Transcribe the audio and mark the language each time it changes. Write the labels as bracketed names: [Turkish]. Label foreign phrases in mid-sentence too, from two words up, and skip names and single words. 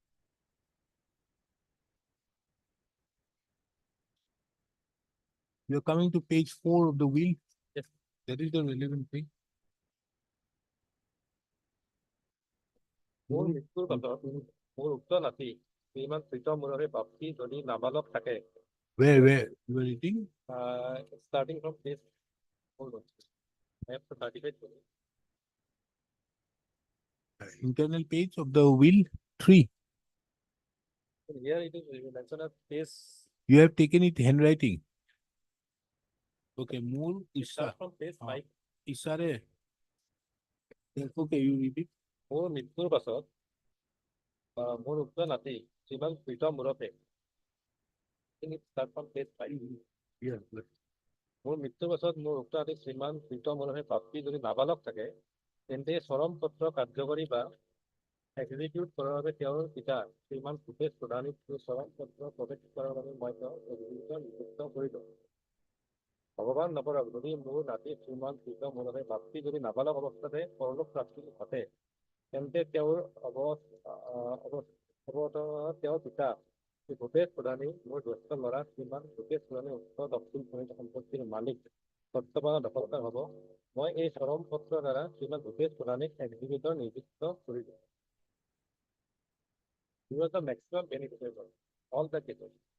[English] You're coming to page 4 of the will. Yes. That is the relevant thing. [Assamese] মোৰ মৃত্যুৰ পাছত মোৰ উক্ত নাতি শ্ৰীমান প্ৰীতম মুৰাৰী বাপতি যদি নাবালক থাকে, [English] Where you are reading? starting from page, hold on, I have to 35 page. Internal page of the will 3. Here it is mentioned as page, You have taken it handwriting. Okay, more it starts Issa. from page 5. Isare. Okay, you read it. [Assamese] মোৰ মৃত্যুৰ পাছত মোৰ উক্ত নাতি শ্ৰীমান প্ৰীতম মুৰতে, [English] start from page 5. Yeah, but [Assamese] মোৰ মৃত্যুৰ পাছত মোৰ উক্ত নাতি শ্ৰীমান প্ৰীতম মুৰতে বাপতি যদি নাবালক থাকে, তেন্তে চৰম পত্ৰ কাৰ্যকৰী বা এক্সিকিউট কৰাৰ বাবে তেওঁৰ পিতা শ্ৰীমান ভূপেশ প্ৰধানীক চৰম পত্ৰ প্ৰৱেশ কৰাৰ বাবে মই তেওঁক নিযুক্ত কৰিলোঁ। ভগৱান নকৰক যদি মোৰ নাতি শ্ৰীমান প্ৰীতম মুৰতে বাপতি যদি নাবালক অৱস্থাতে পৰলোক প্ৰাপ্তি ঘটে, তেন্তে তেওঁৰ তেওঁৰ পিতা শ্ৰী ভূপেশ প্ৰধানী মোৰ জ্যেষ্ঠ ল'ৰা শ্ৰীমান ভূপেশ প্ৰধানী উক্ত দক্ষিণ খনিজ সম্পত্তিৰ মালিক বৰ্তমানৰ দখলদাৰ হ'ব। মই এই চৰম পত্ৰৰ দ্বাৰা শ্ৰীমান ভূপেশ প্ৰধানীক এক্সিকিউটৰ নিযুক্ত কৰিলোঁ। [English] He was the maximum beneficiary of all the cases.